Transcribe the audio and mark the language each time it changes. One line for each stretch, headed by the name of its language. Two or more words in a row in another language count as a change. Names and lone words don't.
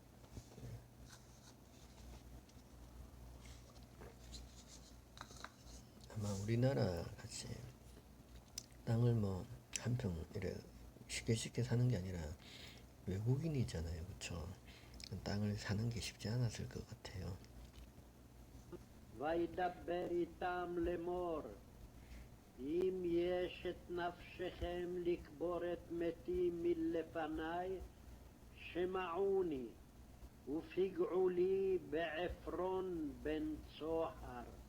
Korean: 아마 우리나라 같이 땅을 한 평 이래 쉽게 사는 게 아니라 외국인이잖아요. 그렇죠? 땅을 사는 게 쉽지 않았을 것 같아요.
Hebrew: וידבר איתם לאמור, אם יש את נפשכם לקבור את מתים מלפניי, שמעוני, ופגעו לי בעפרון בן צוחר.